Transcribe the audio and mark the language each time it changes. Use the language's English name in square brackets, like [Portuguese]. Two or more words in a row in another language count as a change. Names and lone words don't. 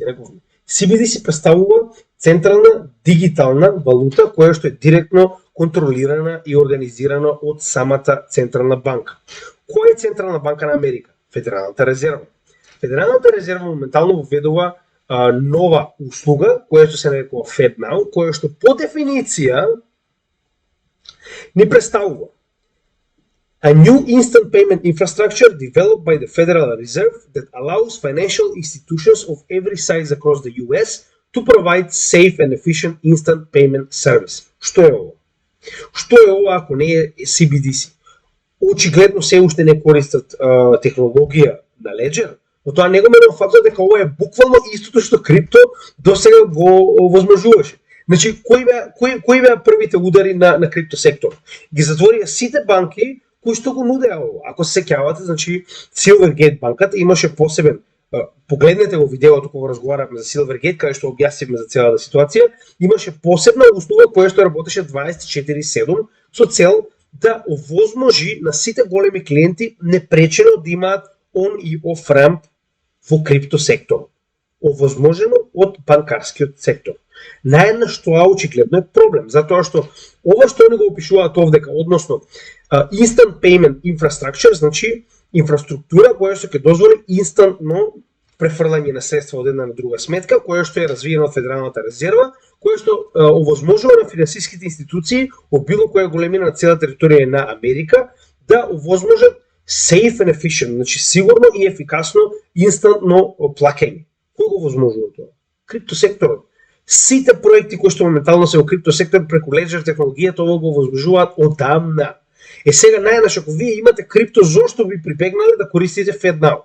[Macedonian] Рековме, CBDC представува централна дигитална валута која што е директно контролирана и организирана од самата централна банка. Која е централна банка на Америка? Федералната резерва. Федералната резерва моментално введува нова услуга, која што се нарекува FedNow, која што по дефиниција ни представува [English] a new instant payment infrastructure developed by the Federal Reserve that allows financial institutions of every size across the US to provide safe and efficient instant payment service. [Macedonian] Што е ова? Што е ова ако не е CBDC? Очигледно се уште не користат технологија на Ledger, но тоа не го менува фактот дека ова е буквално истото што крипто до сега го возможуваше. Значи, кои беа првите удари на крипто сектор? Ги затворија сите банки кои што го нудеа ова. Ако се сеќавате, значи Silvergate банката имаше посебен, погледнете во видеото кога разговараме за Silvergate, каде што објаснивме за целата ситуација, имаше посебна услуга која што работеше 24/7 со цел да овозможи на сите големи клиенти непречено да имаат on и [English] off ramp [Macedonian] во крипто сектор. Овозможено од банкарскиот сектор. Наеднаш тоа очигледно е проблем, затоа што ова што не го опишуваат овдека, односно [English] instant payment infrastructure, [Macedonian] значи инфраструктура која што ќе дозволи инстантно префрлање на средства од една на друга сметка, која што е развиена од Федералната резерва, која што овозможува на финансиските институции од било која големина на цела територија на Америка да овозможат [English] safe and efficient, [Macedonian] значи сигурно и ефикасно инстантно плаќање. Кој го возможува тоа? Криптосекторот. Сите проекти кои што моментално се во криптосектор преку Ledger технологијата ова го возможуваат одамна. Сега најнаш ако вие имате крипто, зошто би прибегнале да користите FedNow?